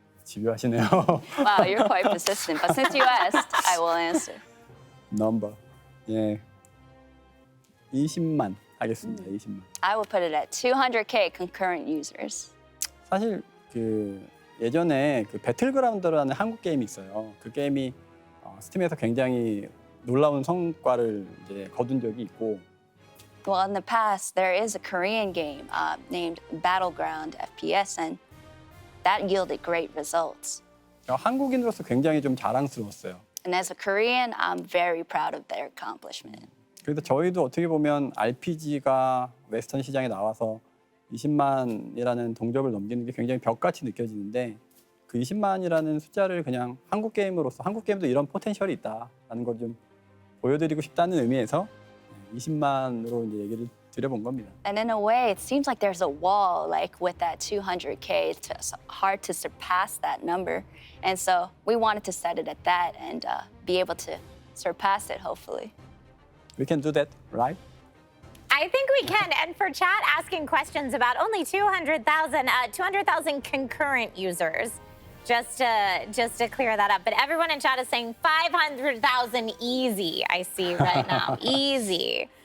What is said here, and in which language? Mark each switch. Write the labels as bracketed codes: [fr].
[ko] 집요하시네요. [en] Wow, you're quite persistent, but since you asked, I will answer. [ko] 넘버. 예. 20만 하겠습니다. 20만. [en] I will put it at 200K concurrent users. [ko] 사실 그 예전에 그 배틀그라운드라는 한국 게임이 있어요. 그 게임이 스팀에서 굉장히 놀라운 성과를 이제 거둔 적이 있고. [en] Well, in the past, there is a Korean game named Battleground FPS, and that yielded great results. [ko] 한국인으로서 굉장히 좀 자랑스러웠어요. [en] And as a Korean, I'm very proud of their accomplishment. [ko] 그래서 저희도 어떻게 보면 RPG가 웨스턴 시장에 나와서 20만이라는 동접을 넘기는 게 굉장히 벽같이 느껴지는데 그 20만이라는 숫자를 그냥 한국 게임으로서 한국 게임도 이런 포텐셜이 있다라는 걸 좀 보여드리고 싶다는 의미에서 20만으로 이제 얘기를 드려본 겁니다. [en] And in a way, it seems like there's a wall, like with that 200K. It's hard to surpass that number. And so we wanted to set it at that and be able to surpass it, hopefully. We can do that, right? I think we can. And for chat asking questions about only 200,000 concurrent users, just to clear that up. But everyone in chat is saying 500,000 easy, I see right now. Easy.